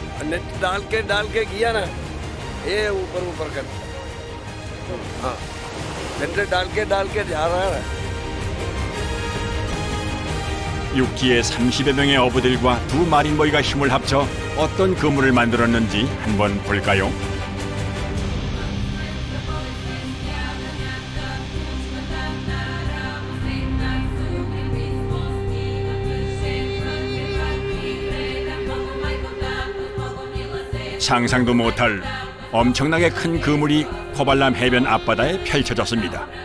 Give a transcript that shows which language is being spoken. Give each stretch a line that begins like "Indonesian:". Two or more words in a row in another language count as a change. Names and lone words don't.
Hindi: नेट डाल के किया ना ये ऊपर कर हाँ नेट डाल के जा रहा है
Korean: 육지에 30여 명의 어부들과 두 마린보이가 힘을 합쳐 어떤 그물을 만들었는지 한번 볼까요? 상상도 못할 엄청나게 큰 그물이 코발람 해변 앞바다에 펼쳐졌습니다.